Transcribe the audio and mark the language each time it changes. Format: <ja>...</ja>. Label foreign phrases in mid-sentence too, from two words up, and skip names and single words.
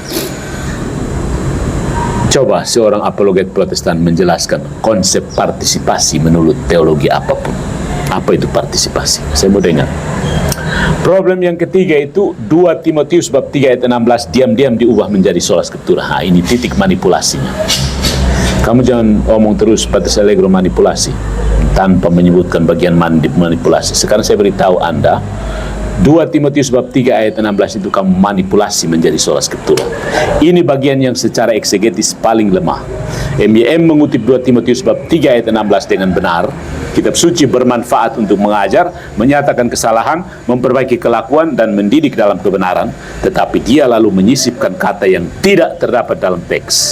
<id>Coba seorang apologet Protestan menjelaskan konsep partisipasi menurut teologi apapun. Apa itu partisipasi? Saya mau dengar. Problem yang ketiga itu 2 Timotius bab 3 ayat 16 diam-diam diubah menjadi</id> <la>sola scriptura.</la> <id>Ini titik manipulasinya. Kamu jangan omong terus</id> <la>patres allegro</la> <id>manipulasi tanpa menyebutkan bagian manipulasi. Sekarang saya beritahu Anda, 2 Timotius bab 3 ayat 16 itu kamu manipulasi menjadi</id> <la>sola scriptura.</la> <id>Ini bagian yang secara eksegetis paling lemah. MYM mengutip 2 Timotius bab 3 ayat 16 dengan benar. Kitab suci bermanfaat untuk mengajar, menyatakan kesalahan, memperbaiki kelakuan, dan mendidik dalam kebenaran. Tetapi dia lalu menyisipkan kata yang tidak terdapat dalam teks.</id>